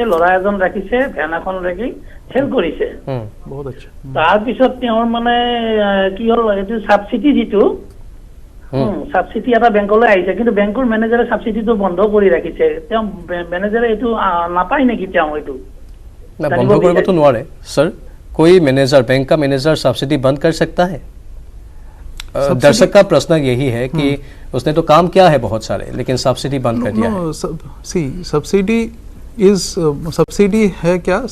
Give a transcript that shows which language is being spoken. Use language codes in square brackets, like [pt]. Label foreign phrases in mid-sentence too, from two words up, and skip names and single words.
[as] ল'ৰা এজন ৰাখিছে, ভেন এখন ৰাখি চেল কৰিছে। তাৰপিছত তেওঁৰ মানে কি হ'ল, এইটো ছাবচিডি যিটো ছাবচিডি এটা বেংকলৈ আহিছে, কিন্তু বেংকৰ মেনেজাৰে ছাবচিডিটো বন্ধ কৰি ৰাখিছে। তেওঁ মেনেজাৰে এইটো নাপায় নেকি? তেওঁ এইটো বন্ধ কৰিব তো নোৱাৰে [hi] सर, कोई मैनेजर, बैंक का मैनेजर सब्सिडी बंद कर सकता है? दर्शक का प्रश्न यही है कि उसने तो काम किया है बहुत सारे, लेकिन सब्सिडी बंद कर दिया है। सब्सिडी है क्या?